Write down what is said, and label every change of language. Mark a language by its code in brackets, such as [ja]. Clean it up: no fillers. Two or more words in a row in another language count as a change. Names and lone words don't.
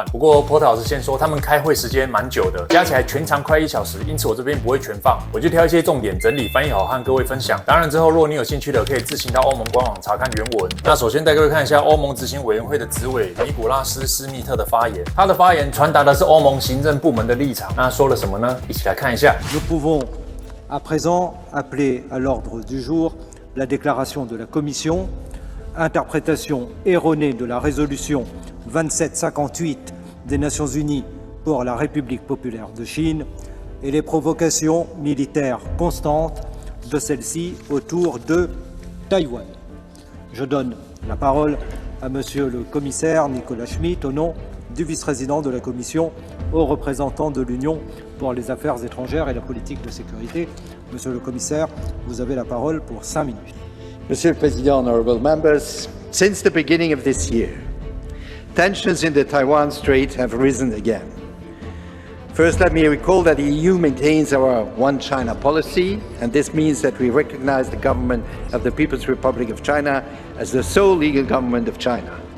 [zh] 不过Porter老师先说，他们开会时间蛮久的，加起来全长快1小时，因此我这边不会全放，我就挑一些重点整理翻译好和各位分享。当然之后，如果你有兴趣的，可以自行到欧盟官网查看原文。那首先带各位看一下欧盟执行委员会的执委尼古拉斯·施密特的发言，他的发言传达的是欧盟行政部门的立场。那说了什么呢？一起来看一下。 [fr] Nous pouvons à présent appeler à l'ordre du jour la déclaration de la Commission, interprétation erronée de la résolution 2758 des Nations Unies pour la République populaire de Chine et les provocations militaires constantes de celle-ci autour de Taïwan. Je donne la parole à Monsieur le commissaire Nicolas Schmit au nom du vice-président de la Commission au représentant de l'Union pour les affaires étrangères et la politique de sécurité. Monsieur le commissaire, vous avez la parole pour 5 minutes. [en] Mr. President, honorable members, since the beginning of this year, tensions in the Taiwan Strait have risen again. First, let me recall that the EU maintains our One China policy, and this means that we recognize the government of the People's Republic of China as the sole legal government of China.